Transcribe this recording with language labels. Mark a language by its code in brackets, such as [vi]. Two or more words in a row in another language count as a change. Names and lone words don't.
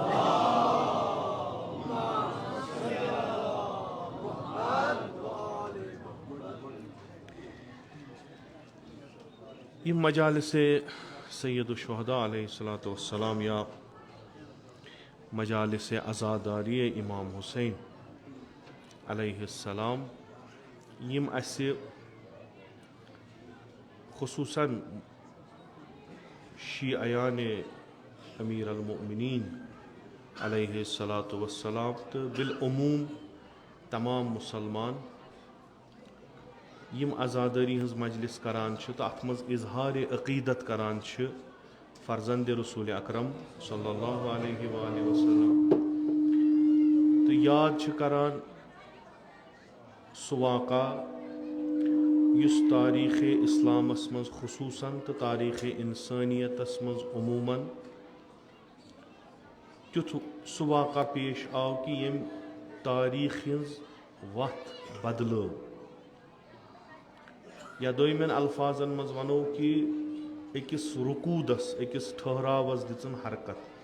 [ks] یہ مجالس سید الشہداء [ar] علیہ الصلاۃ والسلام [ks] یا مجالس عزاداری امام حسین [ar] علیہ السلام [ks] یم اسہِ خصوصاً شیعیان امیر المؤمنین [ar] علیہ الصلاۃ والسلام [ks] تو بالعموم تمام مسلمان یم عزاداری ہز مجلس کران چھِ تہٕ اتھ منٛز اظہار عقیدت کران چھِ فرزند رسول اکرم [ar] صلی اللہ علیہ وآلہ وسلم [ks] تہٕ یاد چھِ کران سُہ واقعہ یُس تاریخ اسلامس منٛز خصوٗصاً تہٕ تاریخ انسٲنیتس منٛز عموٗماً تیُتھ سُہ واقعہ پیش آو کہ ییٚمۍ تاریخ ہٕنٛز وتھ بدلٲو، یا دویمٮ۪ن الفاظن منٛز ونو کہ أکِس رکوٗدس، أکِس ٹھہراوس دِژن حرکت.